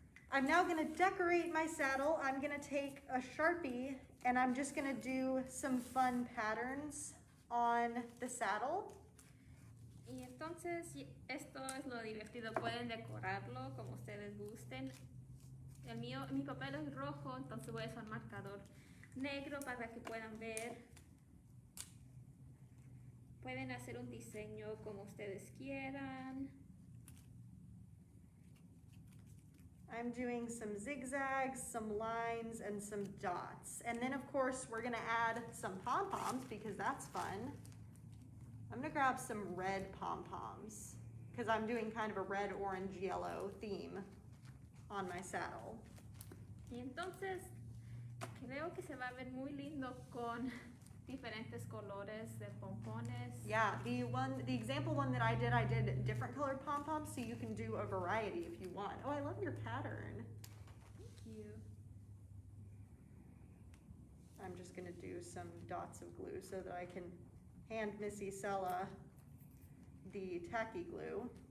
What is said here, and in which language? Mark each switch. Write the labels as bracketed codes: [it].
[en] I'm now gonna decorate my saddle. I'm gonna take a Sharpie and I'm just gonna do some fun patterns on the saddle. [es] Y entonces esto es lo divertido, pueden decorarlo como ustedes gusten. Mi papel es rojo, entonces voy a usar marcador negro para que puedan ver. Pueden hacer un diseño como ustedes quieran. [en] I'm doing some zigzags, some lines, and some dots. And then of course we're gonna add some pom-poms because that's fun. I'm gonna grab some red pom-poms because I'm doing kind of a red, orange, yellow theme on my saddle. [es] Y entonces creo que se va a ver muy lindo con diferentes colores de pompones. [en] Yeah, the example one that I did different colored pom-poms, so you can do a variety if you want. Oh, I love your pattern. Thank you. I'm just gonna do some dots of glue so that I can hand Missy Sella the tacky glue.